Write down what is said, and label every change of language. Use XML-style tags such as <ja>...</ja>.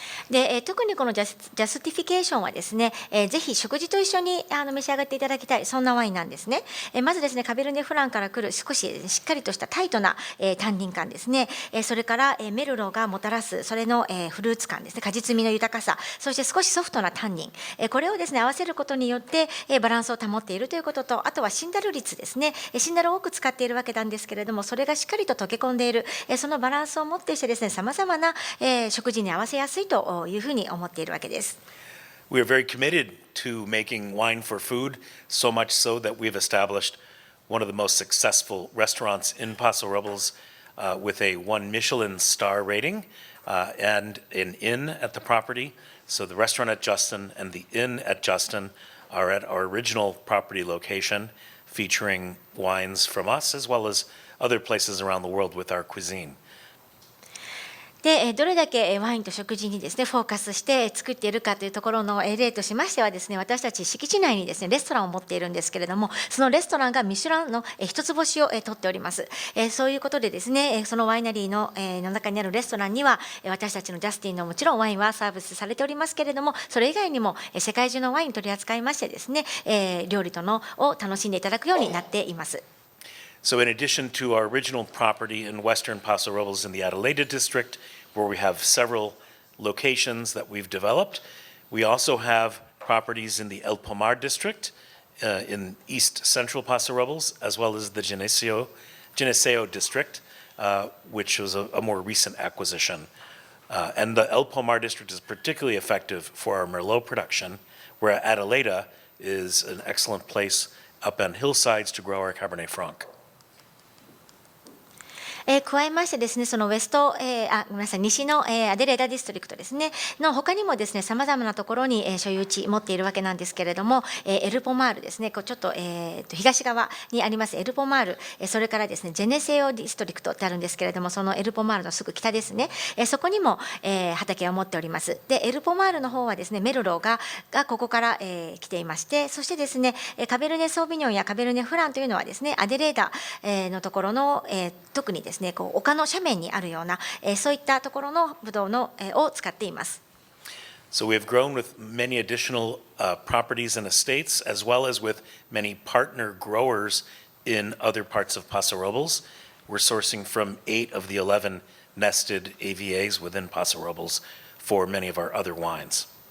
<ja>で、特にこのジャスティフィケーションはですね、ぜひ食事と一緒に召し上がっていただきたい、そんなワインなんですね。まずですね、カベルネ・フランから来る少ししっかりとしたタイトなタンニン感ですね、それからメルローがもたらすそれのフルーツ感ですね、果実味の豊かさ、そして少しソフトなタンニン、これをですね合わせることによってバランスを保っているということと、あとはシンダル率ですね、シンダルを多く使っているわけなんですけれども、それがしっかりと溶け込んでいる、そのバランスをもってしてですね、さまざまな食事に合わせやすいというふうに思っているわけです。</ja> <en>We are very committed to making wine for food, so much so that we've established one of the most successful restaurants in Paso Robles with a 1 Michelin star rating and an inn at the property. So the restaurant at Justin and the inn at Justin are at our original property location, featuring wines from us as well as other places around the world with our cuisine.</en> <ja>で、どれだけワインと食事にですねフォーカスして作っているかというところの例としましてはですね、私たち敷地内にですねレストランを持っているんですけれども、そのレストランがミシュランの一つ星を取っております。そういうことでですね、そのワイナリーの中にあるレストランには私たちのジャスティンのもちろんワインはサービスされておりますけれども、それ以外にも世界中のワイン取り扱いましてですね、料理とのを楽しんでいただくようになっています。</ja> <en>So in addition to our original property in western Paso Robles in the Adelaida district, where we have several locations that we've developed, we also have properties in the El Pomar district in east central Paso Robles, as well as the Geneseo district, which was a more recent acquisition. And the El Pomar district is particularly effective for our Merlot production, where Adelaida is an excellent place up on hillsides to grow our Cabernet Franc.</en> <ja>加えましてですね、そのウェスト、ごめんなさい、西の、アデレーダディストリクトですねの他にもですね、さまざまなところに、所有地持っているわけなんですけれども、エルポマールですね、こうちょっと、東側にありますエルポマール、それからですねジェネセオディストリクトってあるんですけれども、そのエルポマールのすぐ北ですね、そこにも、畑を持っております。でエルポマールの方はですねメルローがここから、来ていまして、そしてですねカベルネ・ソービニョンやカベルネ・フランというのはですねアデレーダ、のところの、特にですねこう丘の斜面にあるような、そういったところのブドウの、を使っています。</ja> <en>So we have grown with many additional properties and estates, as well as with many partner growers in other parts of Paso Robles. We're sourcing from 8 of the 11 nested AVAs within Paso Robles for many of our other wines.</en>